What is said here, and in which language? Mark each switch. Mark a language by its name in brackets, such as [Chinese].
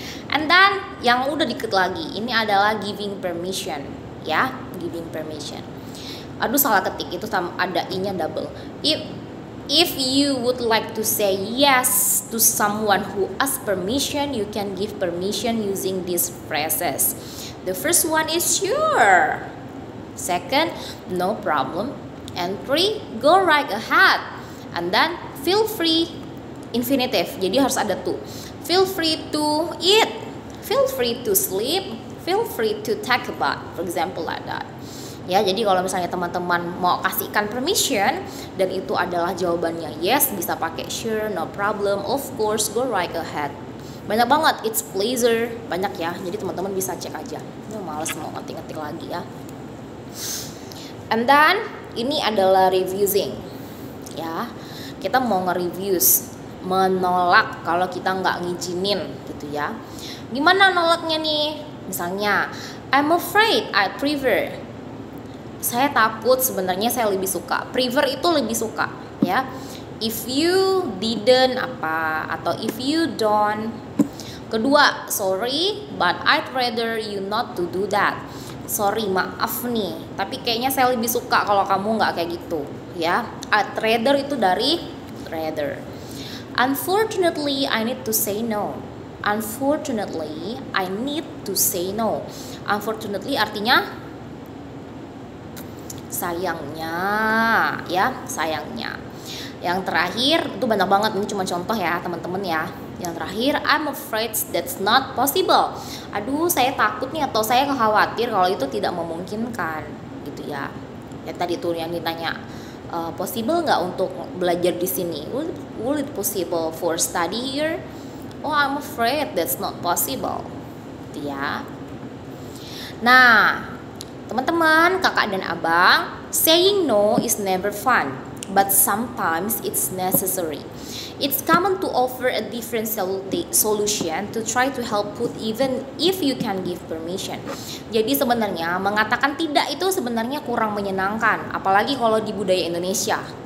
[Indonesian] And then yang udah dikit lagi, ini adalah [English] giving permission [Indonesian] ya, giving permission. Aduh salah ketik, itu ada i-nya double. [English] If you would like to say yes to someone who asks permission, you can give permission using these phrases. The first one is sure. Second, no problem. And 3, go right ahead. And then feel free, infinitive, [Indonesian] jadi harus ada to. [English] Feel free to eat, feel free to sleep, feel free to take a bath, for example like that. [Indonesian] Ya, jadi kalau misalnya teman-teman mau kasihkan permission dan itu adalah jawabannya yes, bisa pakai [English] sure, no problem, of course, go right ahead. [Indonesian] Banyak banget, [English] it's pleasure, [Indonesian] banyak ya. Jadi teman-teman bisa cek aja. Males mau ngetik-ngetik lagi ya. And then ini adalah reviewing. Ya, kita mau nge-reviews, menolak kalau kita nggak ngizinin gitu ya. Gimana nolaknya nih? Misalnya, [English] I'm afraid, I prefer. [Indonesian] Saya takut, sebenarnya saya lebih suka. Prefer itu lebih suka, ya. [English] If you didn't apa, atau if you don't. [Indonesian] Kedua, [English] sorry, but I'd rather you not to do that. Sorry, [Indonesian] maaf nih, tapi kayaknya saya lebih suka kalau kamu nggak kayak gitu, ya. [English] I'd rather [Indonesian] itu dari [English] rather. Unfortunately, I need to say no. Unfortunately, I need to say no. [Indonesian] Unfortunately artinya sayangnya, ya, sayangnya. Yang terakhir, itu banyak banget, ini cuma contoh ya teman-teman ya. Yang terakhir, [English] I'm afraid that's not possible. [Indonesian] Aduh, saya takut nih atau saya khawatir kalau itu tidak memungkinkan, gitu ya. Ya tadi tuh yang ditanya, possible nggak untuk belajar di sini? [English] Will it possible for study here? Oh, I'm afraid that's not possible, [Indonesian] gitu ya. Nah, teman-teman, kakak dan abang, [English] saying no is never fun, but sometimes it's necessary. It's common to offer a different solution to try to help put even if you can give permission. [Indonesian] Jadi sebenarnya mengatakan tidak itu sebenarnya kurang menyenangkan, apalagi kalau di budaya Indonesia.